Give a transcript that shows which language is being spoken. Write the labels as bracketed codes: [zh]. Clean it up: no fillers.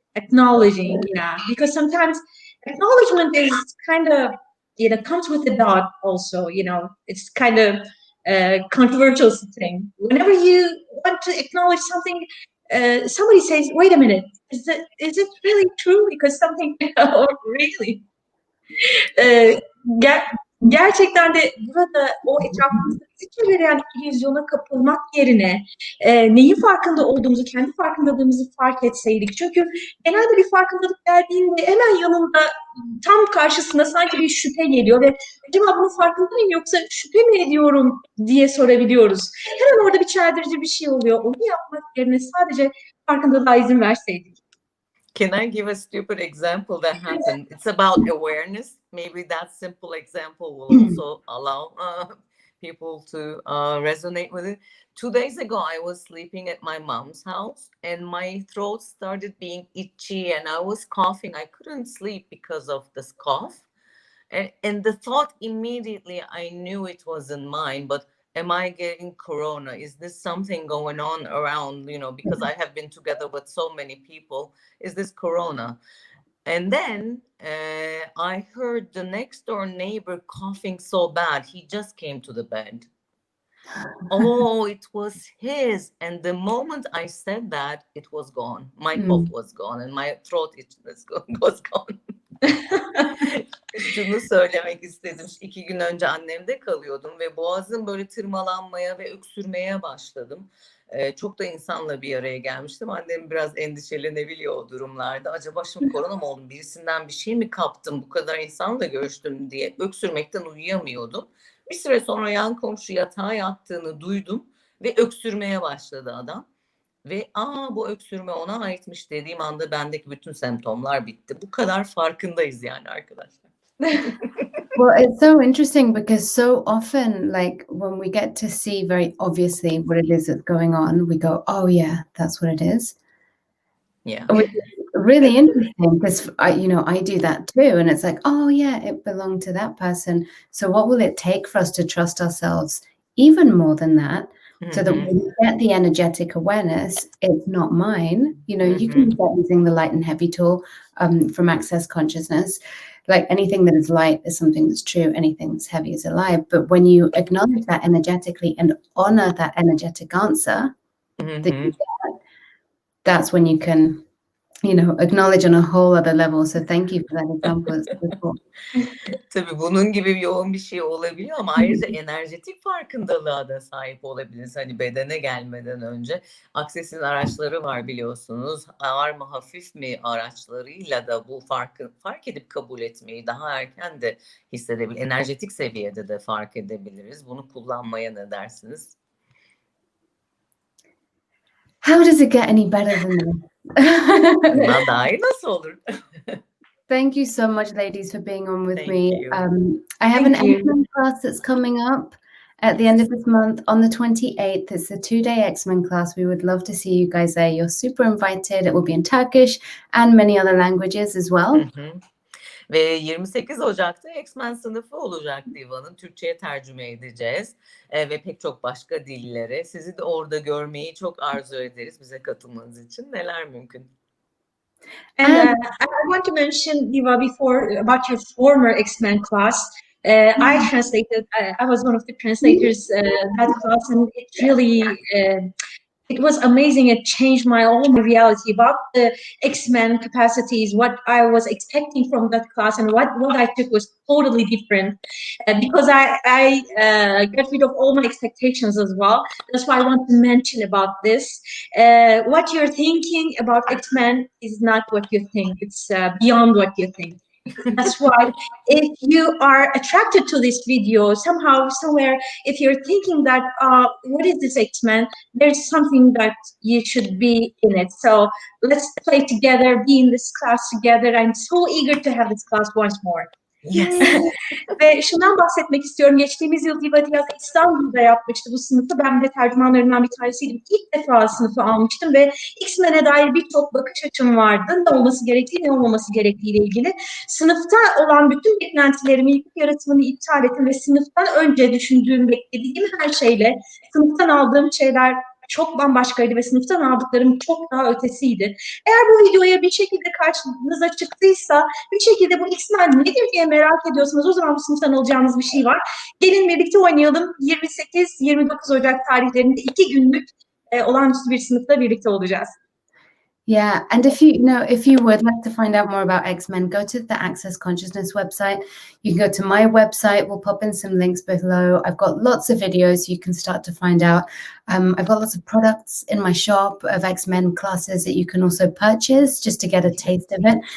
[en] Acknowledging, because sometimes acknowledgement is kind of comes with a doubt also. It's kind of a controversial thing. Whenever you want to acknowledge something, somebody says, wait a minute, is it really true? Because something really [tr] gerçekten de burada o etrafımızda bizi çeviren illüzyona kapılmak yerine neyin farkında olduğumuzu, kendi farkındalığımızı fark etseydik. Çünkü genelde bir farkındalık geldiğinde hemen yanında tam karşısında sanki bir şüphe geliyor ve acaba bunun farkındayım yoksa şüphe mi ediyorum diye sorabiliyoruz. Hemen orada bir çeldirici bir şey oluyor. Onu yapmak yerine sadece farkındalığa izin verseydik. [en] Can I give a stupid example that happened? It's about awareness. Maybe that simple example will also allow people to resonate with it. 2 days ago, I was sleeping at my mom's house and my throat started being itchy and I was coughing. I couldn't sleep because of this cough. And the thought immediately, I knew it wasn't mine, but am I getting corona? Is this something going on around, because I have been together with so many people? Is this corona? And then I heard the next door neighbor coughing so bad. He just came to the bed. Oh, it was his. And the moment I said that, it was gone. My cough was gone and my throat itchiness was gone. [tr] Şunu söylemek istedim. 2 gün önce annemde kalıyordum ve boğazım böyle tırmalanmaya ve öksürmeye başladım. Çok da insanla bir araya gelmiştim. Annem biraz endişelenebiliyor o durumlarda. Acaba şimdi korona mı oldum? Birisinden bir şey mi kaptım? Bu kadar insanla görüştüm diye öksürmekten uyuyamıyordum. Bir süre sonra yan komşu yatağa yattığını duydum ve öksürmeye başladı adam. Ve bu öksürme ona aitmiş dediğim anda bendeki bütün semptomlar bitti. Bu kadar farkındayız yani arkadaşlar. [en] Well, it's so interesting because so often, like when we get to see very obviously what it is that's going on, we go, oh yeah, that's what it is. Yeah. Which is really interesting because I do that too. And it's like, oh yeah, it belonged to that person. So what will it take for us to trust ourselves even more than that? So that when we get the energetic awareness, it's not mine. You can start using the light and heavy tool from Access Consciousness. Like anything that is light is something that's true. Anything that's heavy is a lie. But when you acknowledge that energetically and honor that energetic answer that you get, that's when you can, acknowledge on a whole other level. So thank you for that example. It's so cool. [tr] Tabii bunun gibi yoğun bir şey olabiliyor ama ayrıca enerjetik farkındalığa da sahip olabiliriz. Hani bedene gelmeden önce. Access'in araçları var biliyorsunuz. Ağır mı hafif mi araçlarıyla da bu fark edip kabul etmeyi daha erken de hissedebilir. Enerjetik seviyede de fark edebiliriz. Bunu kullanmaya ne dersiniz? [en] How does it get any better than this? [tr] Buna dair nasıl olur? [en] Thank you so much, ladies, for being on with Thank me. you. I have Thank an you. X-Men class that's coming up at the end of this month on the 28th. It's a 2-day X-Men class. We would love to see you guys there. You're super invited. It will be in Turkish and many other languages as well. Hı hı. [tr] Ve 28 Ocak'ta X-Men sınıfı olacak Diva'nın. Türkçe'ye tercüme edeceğiz. Ve pek çok başka dillere. Sizi de orada görmeyi çok arzu ederiz bize katılmanız için. Neler mümkün? [en] And I want to mention, Diva, before about your former X-Men class. I translated. I was one of the translators that class, and it really it was amazing. It changed all my reality about the X-Men capacities. What I was expecting from that class and what I took was totally different because I got rid of all my expectations as well. That's why I want to mention about this. What you're thinking about X-Men is not what you think. It's beyond what you think. That's why if you are attracted to this video, somehow, somewhere, if you're thinking that, what is this X-Men? There's something that you should be in it. So let's play together, be in this class together. I'm so eager to have this class once more. Yes. [tr] Ve şundan bahsetmek istiyorum. Geçtiğimiz yıl Diva Diaz İstanbul'da yapmıştı bu sınıfı. Ben de tercümanlarından bir tanesiydim. İlk defa sınıfı almıştım ve X-Men'e dair birçok bakış açım vardı. Ne olması gerektiği, ne olmaması gerektiğiyle ilgili. Sınıfta olan bütün beklentilerimi, ilk yaratımını iptal ettim ve sınıftan önce düşündüğüm, beklediğim her şeyle sınıftan aldığım şeyler çok bambaşkaydı ve sınıftan aldıklarım çok daha ötesiydi. Eğer bu videoya bir şekilde karşınıza çıktıysa, bir şekilde bu X-Men nedir diye merak ediyorsanız o zaman bu sınıftan alacağınız bir şey var. Gelin birlikte oynayalım. 28-29 Ocak tarihlerinde 2 günlük olağanüstü bir sınıfta birlikte olacağız. [en] Yeah, and if you would like to find out more about X-Men, go to the Access Consciousness website. You can go to my website. We'll pop in some links below. I've got lots of videos you can start to find out. I've got lots of products in my shop of X-Men classes that you can also purchase just to get a taste of it.